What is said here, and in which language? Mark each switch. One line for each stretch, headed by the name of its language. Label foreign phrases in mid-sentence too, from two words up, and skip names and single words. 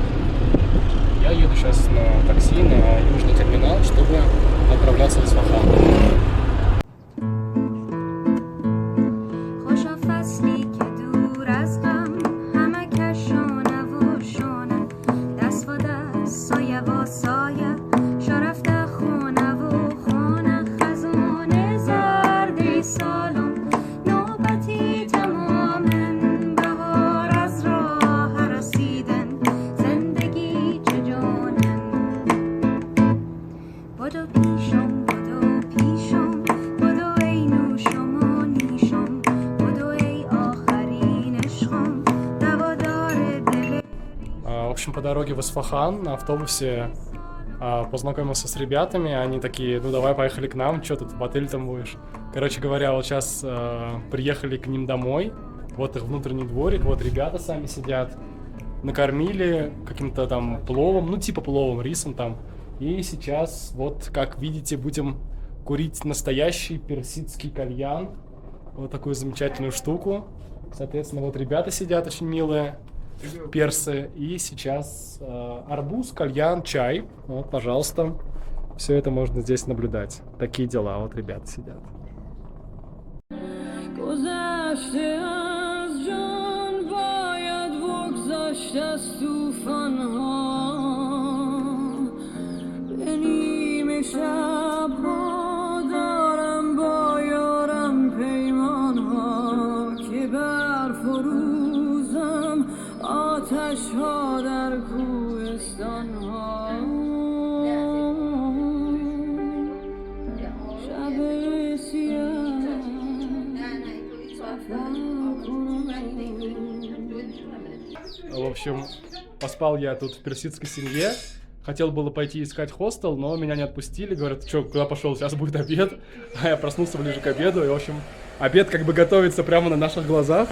Russian: Я еду сейчас на такси на южный терминал, чтобы отправляться в Исфахан.
Persian: خوشا فصلی که دور از غم همه کشونه و شونه دست و دست سایه و سایه شرفته خونه و خونه خزونه زردی سالم نوبتی تمامن بهار از راه رسیدن زندگی چجانن بدو پیشم بدو ای نوشم و نیشم بدو ای آخرین عشقم دوادار دل
Russian: В общем, по дороге в Исфахан на автобусе познакомился с ребятами. Они такие, ну давай, поехали к нам, что тут в отель там будешь. Короче говоря, вот сейчас приехали к ним домой. Вот их внутренний дворик, вот ребята сами сидят. Накормили каким-то там пловом, ну типа пловом, рисом там. И сейчас, вот как видите, будем курить настоящий персидский кальян. Вот такую замечательную штуку. Соответственно, вот ребята сидят очень милые, персы. И сейчас арбуз, кальян, чай. Вот, пожалуйста. Все это можно здесь наблюдать. Такие дела. Вот ребята сидят.
Persian: گذشته از جان باید بگذشت از توفان‌ها به نیمه شب ها دارم با یارم پیمان‌ها که برفروزم آتش ها در کوهستان ها شب سیاه
Russian: В общем, поспал я тут в персидской семье. Хотел было пойти искать хостел, но меня не отпустили. Говорят, что, куда пошел? Сейчас будет обед. А я проснулся ближе к обеду. И, в общем, обед как бы готовится прямо на наших глазах.